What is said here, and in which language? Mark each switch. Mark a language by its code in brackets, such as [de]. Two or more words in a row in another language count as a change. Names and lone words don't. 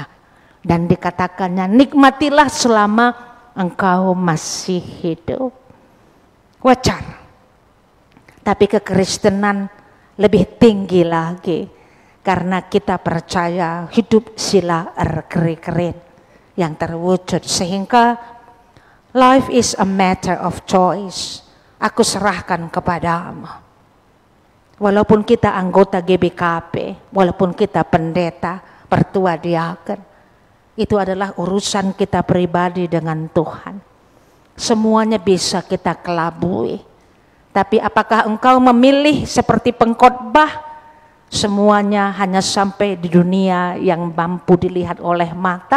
[id] Dan dikatakannya, nikmatilah selama engkau masih hidup. Wajar. Tapi kekristenan lebih tinggi lagi, karena kita percaya hidup sila keren yang terwujud. [en] Sehingga life is a matter of choice. [id] Aku serahkan kepadamu. Walaupun kita anggota GBKP, walaupun kita pendeta, pertua diaken, itu adalah urusan kita pribadi dengan Tuhan. Semuanya bisa kita kelabui. Tapi apakah engkau memilih seperti pengkhotbah? Semuanya hanya sampai di dunia yang mampu dilihat oleh mata?